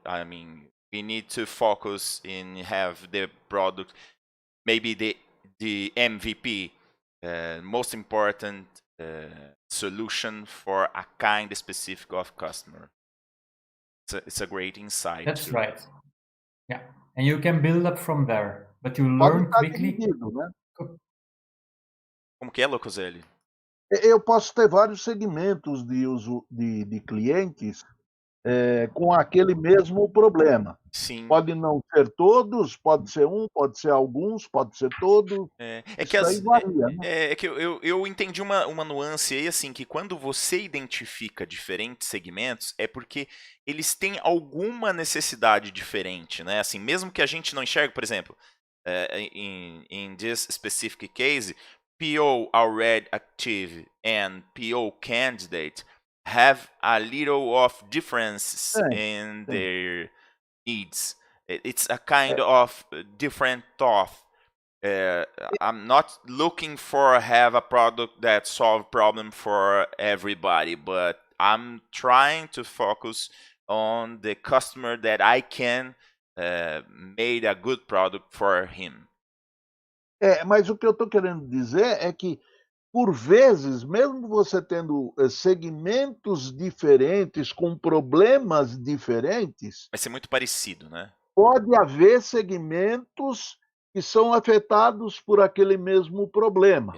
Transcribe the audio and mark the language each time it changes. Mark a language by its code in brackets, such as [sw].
[en] I mean, we need to focus in have the product, maybe the MVP, most important solution for a kind specific of customer. It's a great insight. That's right. Yeah, and you can build up from there, but you learn quickly. [pt] Né? Como que é, Locoselli? Eu posso ter vários segmentos de uso de clientes com aquele mesmo problema. Sim. Pode não ser todos, pode ser um, pode ser alguns, pode ser todos. Isso aí varia, né? É que eu entendi uma nuance aí, assim, que quando você identifica diferentes segmentos, é porque eles têm alguma necessidade diferente, né? Assim, mesmo que a gente não enxergue, por exemplo, [en] in this specific case, PO already active and PO candidate have a little of differences in their needs. It's a kind of different thought. I'm not looking for have a product that solve problem for everybody, but I'm trying to focus on the customer that I can made a good product for him. [pt] Mas o que eu estou querendo dizer é que, por vezes, mesmo você tendo segmentos diferentes, com problemas diferentes... Vai ser muito parecido, né? Pode haver segmentos que são afetados por aquele mesmo problema.